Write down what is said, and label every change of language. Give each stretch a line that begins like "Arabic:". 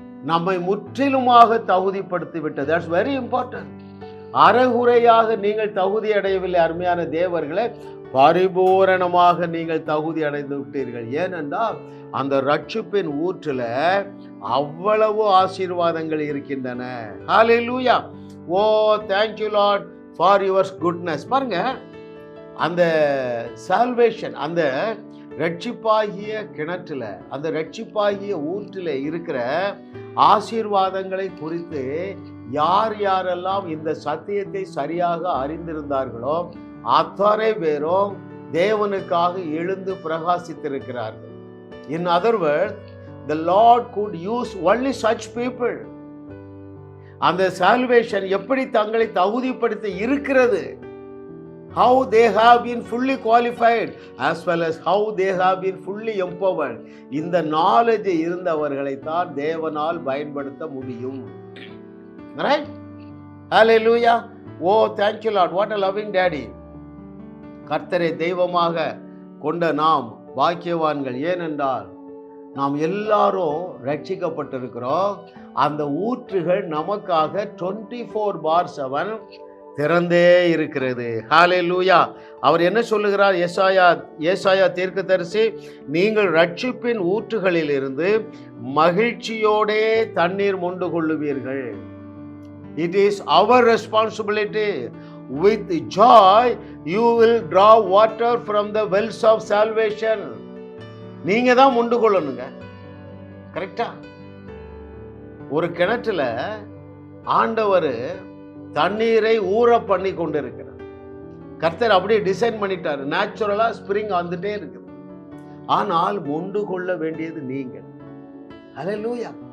Tamil: நம்மை முற்றிலுமாக தகுதிப்படுத்தி விட்டது.
English: That's very important.
Tamil: அறகுறையாக நீங்கள் தகுதி அடையவில்லை அருமையான தேவர்களே, பரிபூரணமாக நீங்கள் தகுதி அடைந்து விட்டீர்கள். ஏனென்றால் அந்த ரட்சிப்பின் ஊற்றுல அவ்வளவு ஆசீர்வாதங்கள் இருக்கின்றன. ஹல்லேலூயா.
English: Oh, thank you Lord for your goodness.
Tamil: பாருங்க, அந்த சால்வேஷன், அந்த ரட்சிப்பாகிய கிணற்றுல, அந்த ரட்சிப்பாகிய ஊற்றில இருக்கிற ஆசீர்வாதங்களை குறித்து யார் யாரெல்லாம் இந்த சத்தியத்தை சரியாக அறிந்திருந்தார்களோ அத்தனை பேரும் தேவனுக்காக எழுந்து பிரகாசித்திருக்கிறார்கள்.
English: In other words, the Lord could use only such people.
Tamil: அந்த சால்வேஷன் எப்படி தங்களை தகுதிப்படுத்தி இருக்கிறது.
English: How they have been fully qualified as well as how they have been fully empowered.
Tamil: இந்த knowledge இருந்தவர்களை தான் தேவனால் பயன்படுத்த முடியும்.
English: Right? Hallelujah. Oh, thank you Lord. What a loving daddy.
Tamil: கர்த்தரை தெய்வமாக கொண்ட நாம் பாக்கியவான்கள். ஏனென்றால் நாம் எல்லாரும் ரட்சிக்கப்பட்டிருக்கிறோம். அந்த ஊற்றுகள் நமக்காக 24/7 திறந்தே இருக்கிறது. ஹல்லேலூயா. அவர் என்ன சொல்லுகிறார்? ஏசாயா தீர்க்கதரிசி, நீங்கள் ரட்சிப்பின் ஊற்றுகளில் இருந்து மகிழ்ச்சியோடே தண்ணீர் மொண்டு கொள்ளுவீர்கள்.
English: It is our responsibility. With joy you will draw water from the wells of salvation.
Tamil: நீங்க தான் மொண்டு கொள்ளணுங்க. கரெக்டா? ஒரு கிணற்றுல ஆண்டவர் தண்ணீரை ஊற பண்ணி கொண்டு இருக்கிறார். கர்த்தர் அப்படியே டிசைன் பண்ணிட்டாரு. நேச்சுரலா ஸ்பிரிங் வந்துட்டே இருக்குது. ஆனால் மொண்டு கொள்ள வேண்டியது நீங்கள். ஹல்லேலூயா.